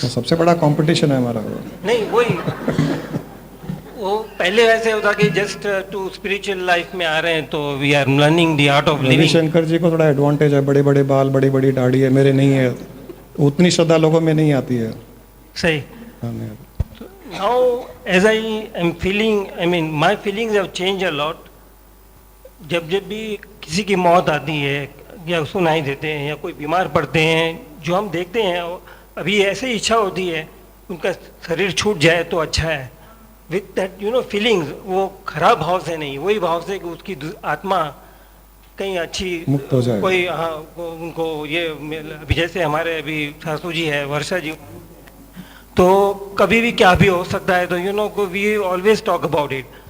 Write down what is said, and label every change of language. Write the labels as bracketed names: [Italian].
[Hindi] तो सबसे बड़ा कंपटीशन है हमारा। नहीं वही वो पहले ऐसे होता कि [English] just to spiritual life [Hindi] में आ रहे हैं तो [English] We are learning the art of living. [Hindi] Ravishankar जी को थोड़ा एडवांटेज है, बड़े बड़े बाल, बड़ी बड़ी दाढ़ी है, मेरे नहीं है, उतनी श्रद्धा लोगों में नहीं आती है। सही। [English] Now as I am feeling, I mean my feelings have changed a lot. [Hindi] जब भी किसी की मौत आती है, या सुनाई देते हैं या कोई बीमार पड़ते हैं, जो हम देखते हैं अभी ऐसे ही इच्छा होती है उनका शरीर छूट जाए तो अच्छा है, [English] with that feelings, [Hindi] वो खराब भाव से नहीं, वही भाव से कि उसकी आत्मा कहीं अच्छी मुक्त हो जाए। कोई उनको ये अभी जैसे हमारे अभी सासू जी है, वर्षा जी, तो कभी भी क्या भी हो सकता है, तो [English] We always talk about it.